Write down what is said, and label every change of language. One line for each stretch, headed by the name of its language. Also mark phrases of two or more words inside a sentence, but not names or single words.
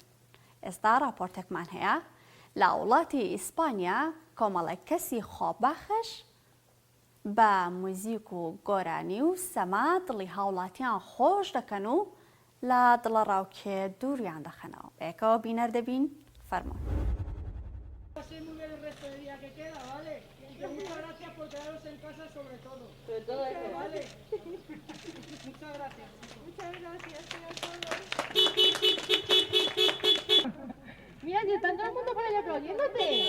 Central Kurdish: ئێستا راپۆرتێکمان هەیە لە وڵاتی ئیسپانیا کۆمەڵێک کەسی خۆبەخش بە موزیک و گۆرانی و سەما دڵی هاوڵاتیان خۆش دەکەن و لە دڵە ڕاوکێ دووریان دەخەنەوە. بەیەکەوە بینەر دەبین فەرموون.
Spanish: Muchas gracias por quedaros en casa sobre todo. Sobre todo eso. Vale. Muchas gracias. Muchas gracias a todos. Mira, ya están todo el mundo por allá aplaudiéndote.